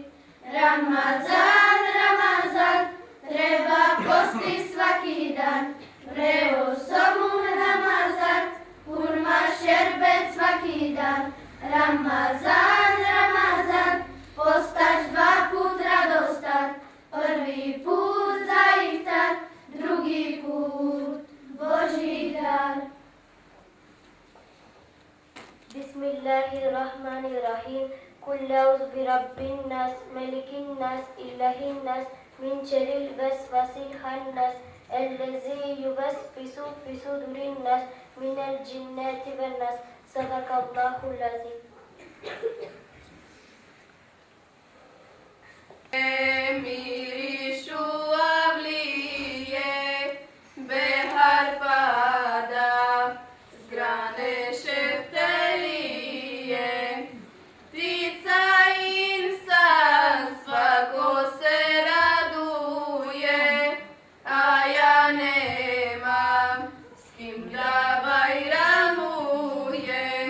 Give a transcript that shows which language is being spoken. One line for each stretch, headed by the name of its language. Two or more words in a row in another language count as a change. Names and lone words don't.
Bosnian: Ramazan, Ramazan, treba posti svaki dan, vreo somun Ramazan, hurma šerbet svaki dan. Ramazan, Ramazan, postaš dva put radostan, prvi put za iftar, drugi put Božji dar.
Arabic: بسم الله الرحمن الرحيم. قل أعوذ برب الناس ملك الناس إله الناس من شر الوسواس الخناس الذي يوسوس في صدور الناس من الجنة والناس. صدق الله العظيم.
Bosnian: Mirišu avlije, behar pada, zgrane šeftelije, ptica insan, svako se raduje, a ja nemam s kim da bajramujem.